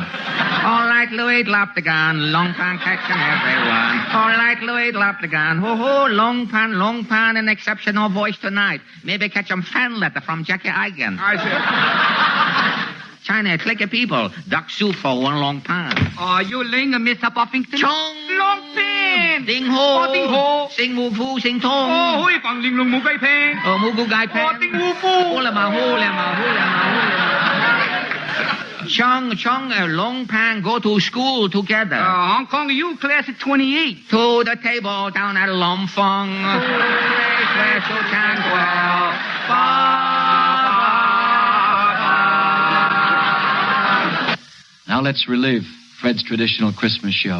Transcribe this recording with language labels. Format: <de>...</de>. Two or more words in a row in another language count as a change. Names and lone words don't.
<en>All right, Louis, drop the gun. Long pan catching everyone. All right, Louis, drop the gun. Ho-ho, long pan, an exceptional voice tonight. Maybe catch 'em fan letter from Jackie Eigen. I see. China, click of people. Duck soup for one long pan. You ling, Mr. Buffington? Chong! Long pan! Ding ho! Ding ho! Sing mu fu, sing tong. Hui fang ling lung mu gai pen. Mu gu gai pen. Ding wu fu. Hula ma hula ma hula ma hula. Chong, long pan go to school together. Hong Kong, you class of 28. To the table down at Lom Fong. Now let's relive Fred's traditional Christmas show.</en>